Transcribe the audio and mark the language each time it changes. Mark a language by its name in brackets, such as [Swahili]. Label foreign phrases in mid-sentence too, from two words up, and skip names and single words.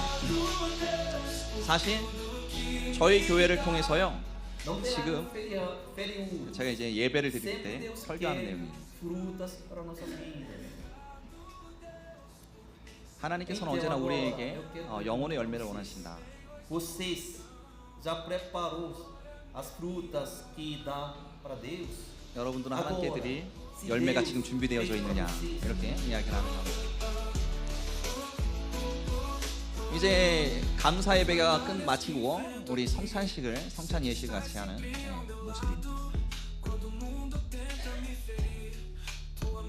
[Korean] 사실 저희 교회를 통해서요, 지금 제가 이제 예배를 드릴 때 설교하는 내용입니다. 하나님께서는 언제나 우리에게 영혼의 열매를 원하신다. [Portuguese] Vocês já preparou as frutas que dá para Deus? [Korean] 여러분들은 하나님께 드릴 열매가 지금 준비되어져 있느냐, 이렇게 이야기를 하는 겁니다. 이제 감사 예배가 마치고 우리 성찬 예식을 같이 하는 모습입니다.